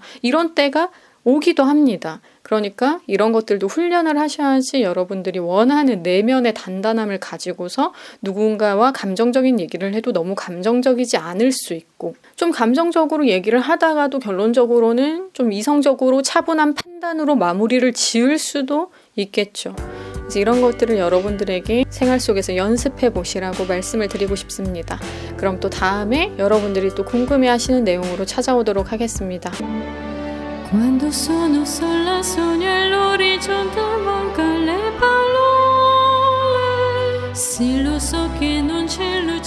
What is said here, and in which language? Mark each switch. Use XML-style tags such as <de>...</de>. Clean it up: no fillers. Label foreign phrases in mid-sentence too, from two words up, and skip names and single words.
<ko>이런 때가 오기도 합니다. 그러니까 이런 것들도 훈련을 하셔야지 여러분들이 원하는 내면의 단단함을 가지고서 누군가와 감정적인 얘기를 해도 너무 감정적이지 않을 수 있고 좀 감정적으로 얘기를 하다가도 결론적으로는 좀 이성적으로 차분한 판단으로 마무리를 지을 수도 있겠죠. 그래서 이런 것들을 여러분들에게 생활 속에서 연습해 보시라고 말씀을 드리고 싶습니다. 그럼 또 다음에 여러분들이 또 궁금해하시는 내용으로 찾아오도록 ha겠습니다.</ko> <it>Quando sono sola sogno all'orizzonte manca le parole. Sì, lo so che non c'è</it>